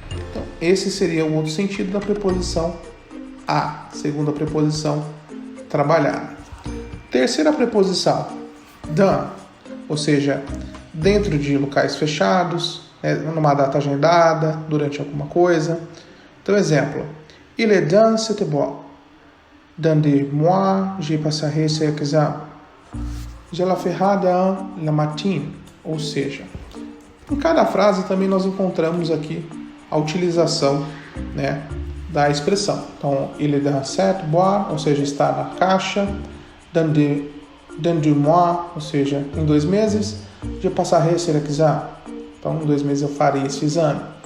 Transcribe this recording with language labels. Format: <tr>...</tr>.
<pt>Então, esse seria o outro sentido da preposição à, segunda preposição trabalhada. Terceira preposição, dans, ou seja, dentro de locais fechados, numa data agendada, durante alguma coisa. Então, exemplo,</pt> <fr>il est dans cette boîte. Dans 2 mois, je passerai ce examen. Je la ferai dans la matin.</fr> <pt>Ou seja, em cada frase também nós encontramos aqui a utilização da expressão. Então,</pt> <fr>il est dans cette boîte,</fr> <pt>ou seja, está na caixa.</pt> <fr>Dans 2 mois,</fr> <pt>ou seja, em 2 meses.</pt> <fr>Je passerai ce examen.</fr> <pt>Então, em 2 meses eu farei esse exame.</pt>